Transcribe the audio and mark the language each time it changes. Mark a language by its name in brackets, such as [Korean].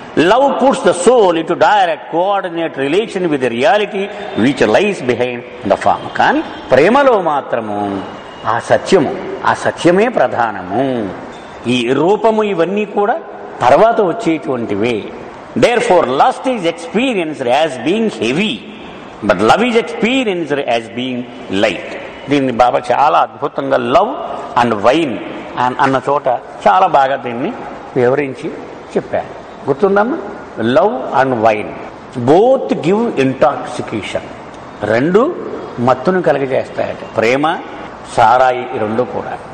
[English] Love puts the soul into direct coordinate relation with the reality which lies behind the form. [Telugu] కానీ ప్రేమలో మాత్రము ఆ సత్యమే ప్రధానము. ఈ రూపము ఇవన్నీ కూడా తర్వాత వచ్చేటువంటివే. [English] Therefore, lust is experienced as being heavy, but love is experienced as being light. [Telugu] దీన్ని బాబా చాలా అద్భుతంగా లవ్ అండ్ వైన్ అన్న చోట చాలా బాగా దీన్ని వివరించి చెప్పారు. గుర్తుందమ్మా? [English] Love and wine both give intoxication. [Telugu] రెండు మత్తును కలుగజేస్తాయట. ప్రేమ, సారాయి రెండు కూడా.